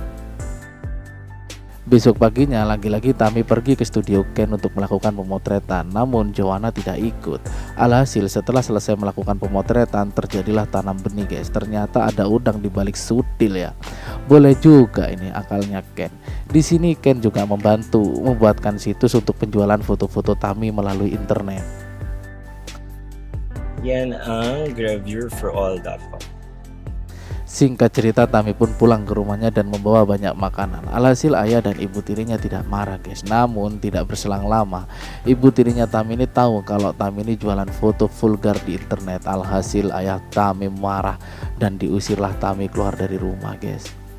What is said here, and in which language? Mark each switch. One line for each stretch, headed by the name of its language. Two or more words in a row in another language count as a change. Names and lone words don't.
Indonesian: Besok paginya lagi-lagi Tami pergi ke studio Ken untuk melakukan pemotretan, namun Joanna tidak ikut. Alhasil setelah selesai melakukan pemotretan terjadilah tanam benih, guys. Ternyata ada udang di balik sutil ya. Boleh juga ini akalnya Ken. Di sini Ken juga membantu membuatkan situs untuk penjualan foto-foto Tami melalui internet.
Filipino: Yan ang gravure4all.com.
Indonesian: Singkat cerita, Tami pun pulang ke rumahnya dan membawa banyak makanan. Alhasil ayah dan ibu tirinya tidak marah, guys. Namun tidak berselang lama, ibu tirinya Tami ini tahu kalau Tami ini jualan foto vulgar di internet. Alhasil ayah Tami marah dan diusirlah Tami keluar dari rumah, guys.